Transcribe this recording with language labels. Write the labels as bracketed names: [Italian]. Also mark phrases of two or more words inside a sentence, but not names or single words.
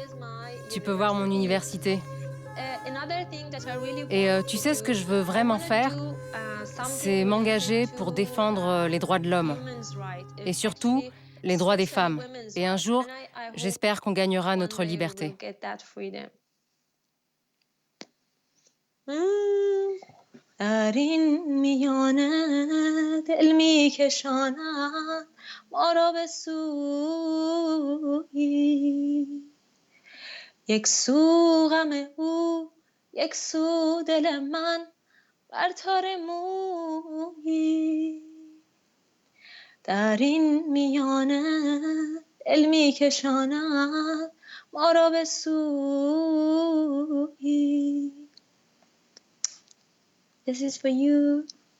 [French] Tu peux voir mon université. Et tu sais ce que je veux vraiment faire? C'est m'engager pour défendre les droits de l'homme. Et surtout, les droits des femmes. Et un jour, j'espère qu'on gagnera notre liberté. [Persian] در این میانه دل میکشاند ما را به سویی یک سو غم او یک سو دل من بر تار مویی در این میانه دل میکشاند ما را به سویی [English] This is for you.